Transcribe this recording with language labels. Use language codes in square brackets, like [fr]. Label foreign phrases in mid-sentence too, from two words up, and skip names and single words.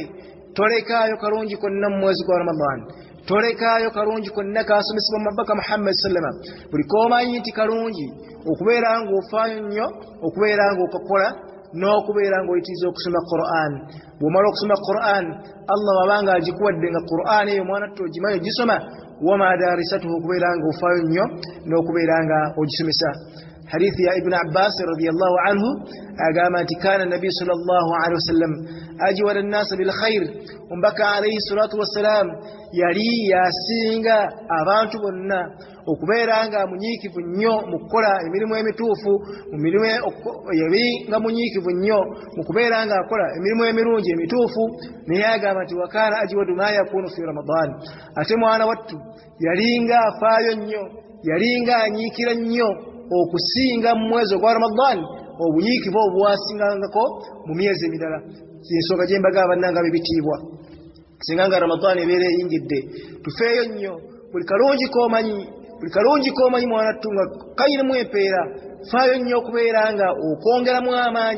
[lg] Tolekaayo kalungi konna mu mwezi gwa Ramadan, tolekaayo kalungi konna kasomesebwa mabaka Muhammad sallama, buli k'omanyi nti kalungi okubeera nga ofaayo nnyo okubeera nga okakola, n'okubeera nga oyitiriza okusoma Qur'an. Bw'omala okusoma Qur'an, Allah wabanga agikuwadde nga Qur'an eyo mwana tutto ogimanyi ogisoma, [ar] ومدارسته, [lg] okubeera nga ofaayo nnyo n'okubeera nga ogisomesa. Hadithi ya [ar] Ibn Abbas رضي الله عنه [lg] agamba nti [ar] كان النبي صلى الله عليه وسلم أجود الناس بالخير, [lg] omubaka [ar] عليه الصلاة والسلام [lg] yali yasinga abantu bonna okubeera nga munyiikivu nnyo mu kukola emirimu emituufu, yali nga munyiikivu nnyo mu kubeera nga akola emirimu emirungi emituufu. Naye agamba nti [ar] وكان أجود ما يكون في رمضان, [lg] ate mwana wattu yalinga afaayo nnyo, yalinga anyiikira nnyo okusinga mu mwezi ogwa Ramadan obunyiikivu obwasingangako mu myezi emirala. Ensonga gye mbaga bannanga bibitiibwa, singa nga Ramadan ebeera eyingidde, tufeeyo nnyo buli kalungi k'omanyi mwanattu nga kayirimu empeera, faayo nnyo okubeera nga okwongeramu amaanyi.